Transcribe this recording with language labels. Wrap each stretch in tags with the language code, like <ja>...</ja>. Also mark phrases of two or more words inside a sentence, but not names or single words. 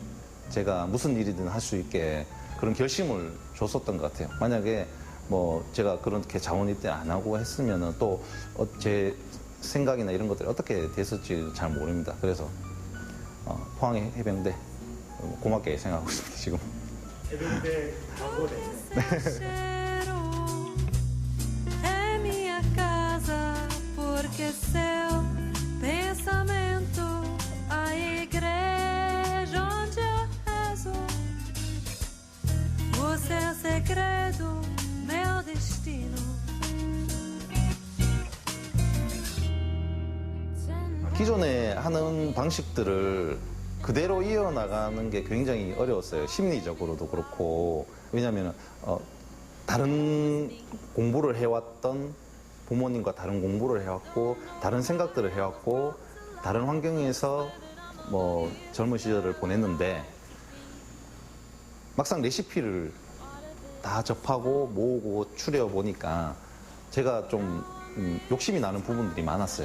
<ko>제가 무슨 일이든 할 수 있게 그런 결심을 줬었던 것 같아요. 만약에 제가 그렇게 자원 입대 안 하고 했으면은 또 제 생각이나 이런 것들이 어떻게 됐을지 잘 모릅니다. 그래서 포항의 해병대 고맙게 생각하고 있습니다, 지금. 해병대 가고래.</ko> <pt>É minha casa, porque seu pensamento, a igreja onde eu rezo. Você é segredo, meu destino.</pt> <ko>기존에 하는 방식들을 그대로 이어나가는 게 굉장히 어려웠어요. 심리적으로도 그렇고. 왜냐하면 다른 공부를 해왔던 부모님과 다른 공부를 해왔고, 다른 생각들을 해왔고, 다른 환경에서 젊은 시절을 보냈는데 막상 레시피를 다 접하고 모으고 추려보니까 제가 좀 욕심이 나는 부분들이 많았어요.</ko>